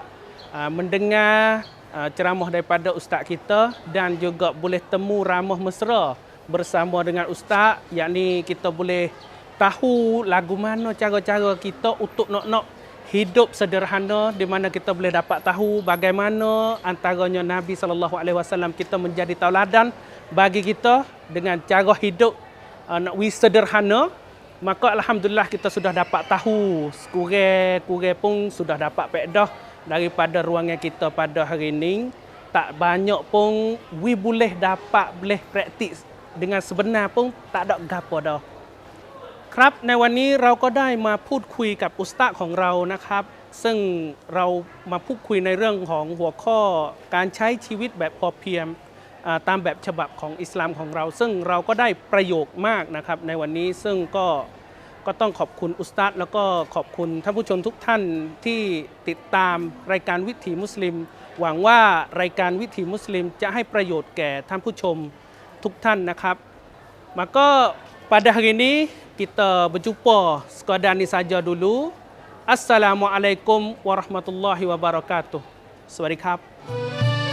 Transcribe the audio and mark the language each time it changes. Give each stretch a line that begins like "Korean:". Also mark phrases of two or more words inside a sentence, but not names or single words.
Malay: mendengar ceramah daripada ustaz kita dan juga boleh temu ramah mesra bersama dengan ustaz, yakni kita boleh tahu lagu mana cara-cara kita untuk nak hidup sederhana, di mana kita boleh dapat tahu bagaimana antaranya Nabi SAW kita menjadi tauladan bagi kita dengan cara hidup nak sederhana. Maka alhamdulillah kita sudah dapat tahu kurang pun sudah dapat faedah daripada ruangan kita pada hari ini. Tak banyak pun boleh praktis dengan sebenar pun tak ada gapo dah.
Thai: ครับในวันนี้เราก็ได้มาพูดคุยกับอุสตาดของเรานะครับซึ่งเรามาพูดคุยในเรื่องของหัวข้ อการใช้ชีวิตแบบพอเพียงตามแบบฉบับของอิสลามของเราซึ่งเราก็ได้ประโยชน์มากนะครับในวันนี้ซึ่งก็ต้องขอบคุณอุสตาดแล้วก็ขอบคุณท่านผู้ชมทุกท่านที่ติดตามรายการวิถีมุสลิมหวังว่ารายการวิถีมุสลิมจะให้ประโยชน์แก่ท่านผู้ชมทุกท่านนะครับ
Malay: maka pada hari ini kita berjumpa sekadar ni saja dulu.
Arabic: السلام عليكم ورحمة الله وبركاته.
Thai: สวัสดีครับ